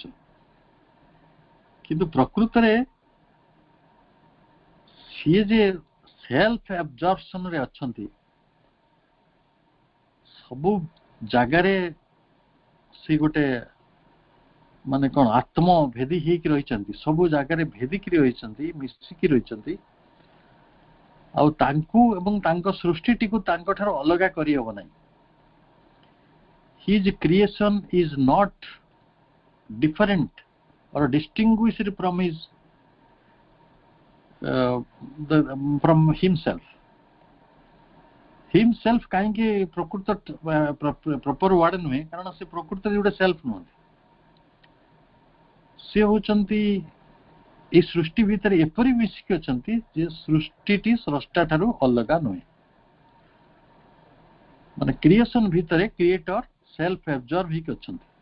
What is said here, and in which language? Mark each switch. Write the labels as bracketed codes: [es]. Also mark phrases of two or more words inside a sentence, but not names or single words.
[or] କିନ୍ତୁ ପ୍ରକୃତରେ ସିଏ ଯେ [en] self absorptionରେ [or] ଅଛନ୍ତି, ସବୁ ଜାଗାରେ ସେ ଗୋଟେ ମାନେ କଣ ଆତ୍ମ ଭେଦି ହେଇକି ରହିଛନ୍ତି, ସବୁ ଜାଗାରେ ଭେଦିକି ରହିଛନ୍ତି, ମିଶିକି ରହିଛନ୍ତି, ଆଉ ତାଙ୍କୁ ଏବଂ ତାଙ୍କ ସୃଷ୍ଟିଟିକୁ ତାଙ୍କଠାରୁ ଅଲଗା କରିହେବ ନାହିଁ। [en] His creation is not different or distinguished from from himself. [or] Himself କାହିଁକି ପ୍ରକୃତ [en] proper word [or] ନୁହେଁ, କାରଣ ସେ ପ୍ରକୃତରେ ଗୋଟେ ସେଲ୍ଫ ନୁହନ୍ତି, ସେ ହଉଛନ୍ତି এই ସୃଷ୍ଟି ଭିତରେ ଏପରି ମିଶିକି ଅଛନ୍ତି ଯେ ସୃଷ୍ଟିଟି ସ୍ରଷ୍ଟା ଠାରୁ ଅଲଗା ନୁହେଁ। ମାନେ କ୍ରିଏସନ ଭିତରେ [en] creator self observe [or] ହେଇକି ଅଛନ୍ତି।